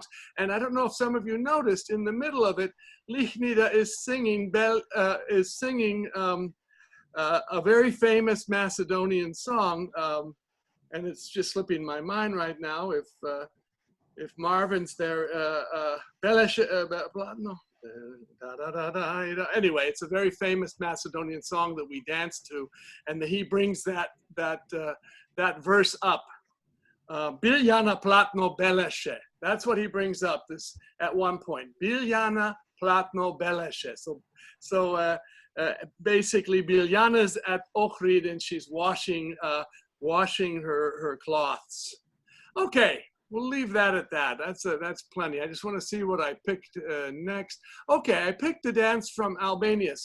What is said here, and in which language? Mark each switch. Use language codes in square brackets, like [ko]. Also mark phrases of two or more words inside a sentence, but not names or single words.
[en] And I don't know if some of you noticed, in the middle of it, Lichnida is singing a very famous Macedonian song, and it's just slipping my mind right now. if Marvin's there, Belesh, no. Anyway, it's a very famous Macedonian song that we dance to, and he brings that verse up. [mk] Биљана платно белеше. [en] That's what he brings up this at one point. [mk] Биљана платно белеше. [en] So basically, Biljana's at Ohrid and she's washing her cloths. Okay. We'll leave that at that. That's plenty. I just want to see what I picked next. Okay, I picked a dance from Albania.